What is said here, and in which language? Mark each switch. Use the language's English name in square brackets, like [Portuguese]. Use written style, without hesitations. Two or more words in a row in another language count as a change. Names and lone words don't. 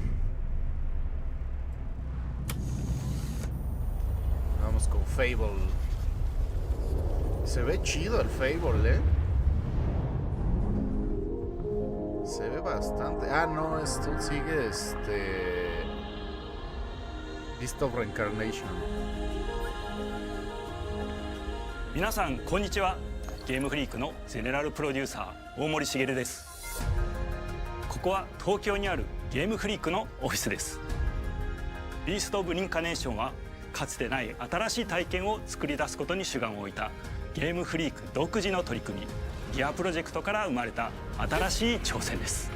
[Spanish] Vamos con Fable. Se ve chido el Fable, Se ve bastante. Ah, no, esto sigue Beast of Rencarnation. [Japanese] 皆さんこんにちはゲームフリークのゼネラルプロデューサー大森茂です。ここは東京にあるゲームフリークのオフィスです。ビースト・オブ・リンカネーションはかつてない新しい体験を作り出すことに主眼を置いたゲームフリーク独自の取り組みギアプロジェクトから生まれた新しい挑戦です。